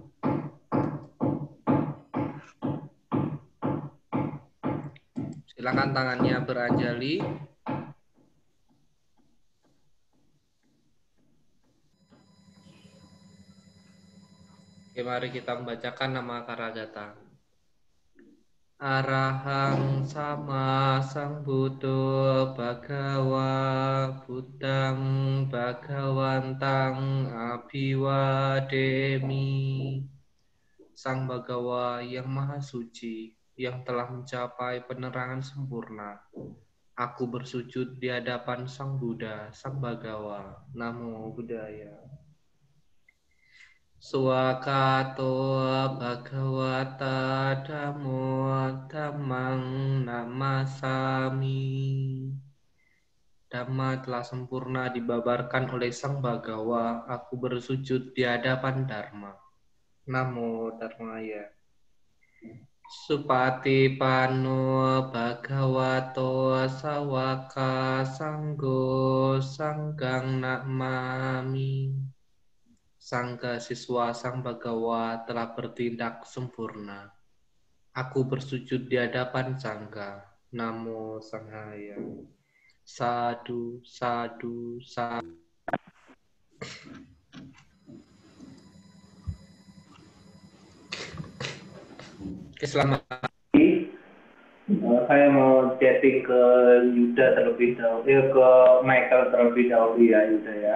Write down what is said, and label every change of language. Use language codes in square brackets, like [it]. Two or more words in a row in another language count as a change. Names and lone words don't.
[id] Silakan tangannya beranjali. Oke, mari kita membacakan nama Karagata. [pi] Arahang sama sang Buddha Bhagawa Buddhang Bhagawantang Abhiwademi. [id] Sang Bhagawa yang maha suci, yang telah mencapai penerangan sempurna. Aku bersujud di hadapan Sang Buddha, Sang Bhagawa. [pi] Namo Buddhaya. Swakato Bhagawata Dhammo Dhammang Namasami. [id] Dhamma telah sempurna dibabarkan oleh Sang Bhagawa. Aku bersujud di hadapan Dharma. [pi] Namo Dharmaya. Supati pano bhagavato sawaka sanggo sanggang nakmami. [id] Sangga siswa sang Bhagawa telah bertindak sempurna. Aku bersujud di hadapan sangga. [pi] Namo Sanghaya. Sadu, sadu, sadu. [id] Selamat. Saya mau chatting ke Yuda terlebih dahulu, ke Michael terlebih dahulu ya Yuda ya.